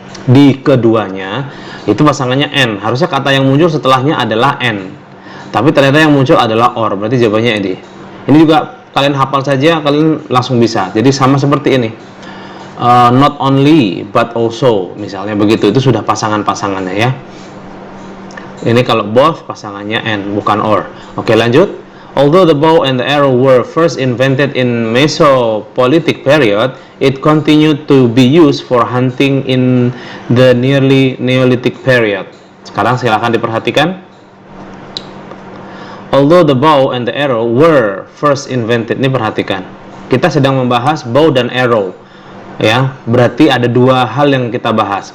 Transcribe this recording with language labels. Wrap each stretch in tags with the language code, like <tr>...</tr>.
<id>Di keduanya itu pasangannya and. Harusnya kata yang muncul setelahnya adalah and. Tapi ternyata yang muncul adalah or. Berarti jawabannya Edi. Ini juga kalian hafal saja, kalian langsung bisa. Jadi sama seperti ini.</id> <en>Not only but also,</en> <id>misalnya begitu. Itu sudah pasangan-pasangannya ya. Ini kalau both pasangannya and bukan or. Oke, lanjut.</id> <en>Although the bow and the arrow were first invented in Mesopolitic period, it continued to be used for hunting in the nearly Neolithic period.</en> <id>Sekarang silakan diperhatikan.</id> <en>Although the bow and the arrow were first invented,</en> <id>ini perhatikan. Kita sedang membahas bow dan arrow. Ya, berarti ada dua hal yang kita bahas.</id>